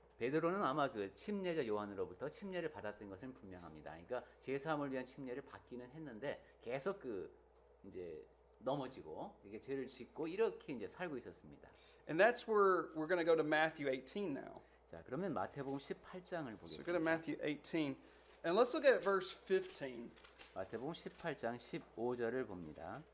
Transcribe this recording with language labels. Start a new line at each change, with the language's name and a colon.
Korean: 베드로는 아마 그 침례자 요한으로부터 침례를 받았던 것은 분명합니다. 그러니까 제사함을 위한 침례를 받기는 했는데 계속 이제 넘어지고 이게 죄를 짓고 이렇게 이제 살고 있었습니다.
English: And that's where we're going to go to Matthew 18 now.
Korean: 자, 그러면 마태복음 18장을
English: So go to
Korean: 보겠습니다.
English: Matthew 18. And let's look at verse 15.
Korean: 마태복음 18장 15절을 봅니다.